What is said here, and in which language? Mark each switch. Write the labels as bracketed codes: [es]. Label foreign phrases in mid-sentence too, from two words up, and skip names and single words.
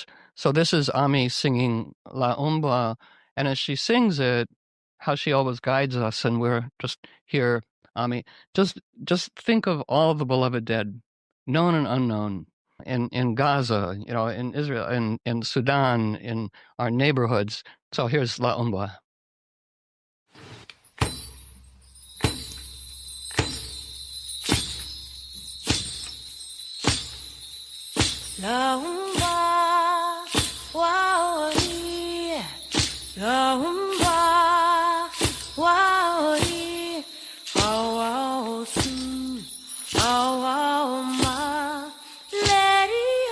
[en] So this is Ami singing La Umba, and as she sings it, how she always guides us, and we're just here, Ami. Just think of all the beloved dead, known and unknown, in Gaza, in Israel, in Sudan, in our neighborhoods. So here's La Umba. La umba waori, la umba waori, awao su, awao ma, lady